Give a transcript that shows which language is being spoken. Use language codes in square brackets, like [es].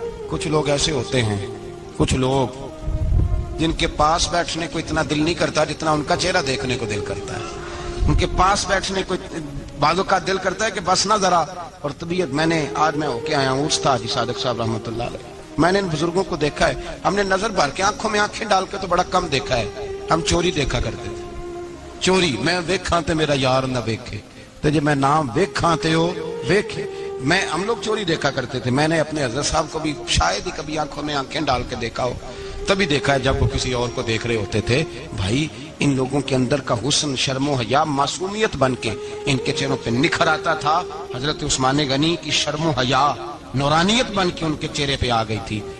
[ur] کچھ لوگ ایسے ہوتے ہیں، کچھ لوگ جن کے پاس بیٹھنے کو اتنا دل نہیں کرتا جتنا ان کا چہرہ دیکھنے کو دل کرتا ہے. ان کے پاس بیٹھنے کو بعضوں کا دل کرتا ہے کہ بس نہ ذرا. اور طبیعت آج میں ہو کے آیا ہوں، استاد جی صادق صاحب رحمۃ اللہ علیہ، میں نے ان بزرگوں کو دیکھا ہے. ہم نے نظر بھر کے آنکھوں میں آنکھیں ڈال کے تو بڑا کم دیکھا ہے. ہم چوری دیکھا کرتے تھے. [pa] چوری میں ویکھاں تے میرا یار نہ ویکھے، تے جے میں نام ویکھاں تے ہو ویکھے. [ur] ہم لوگ چوری دیکھا کرتے تھے. میں نے اپنے حضرت صاحب کو بھی شاید ہی کبھی آنکھوں میں آنکھیں ڈال کے دیکھا ہو، تبھی دیکھا ہے جب وہ کسی اور کو دیکھ رہے ہوتے تھے. بھائی ان لوگوں کے اندر کا حسن، شرم و حیا معصومیت بن کے ان کے چہروں پہ نکھر آتا تھا. حضرت عثمان غنی کی شرم و حیا نورانیت بن کے ان کے چہرے پہ آ گئی تھی.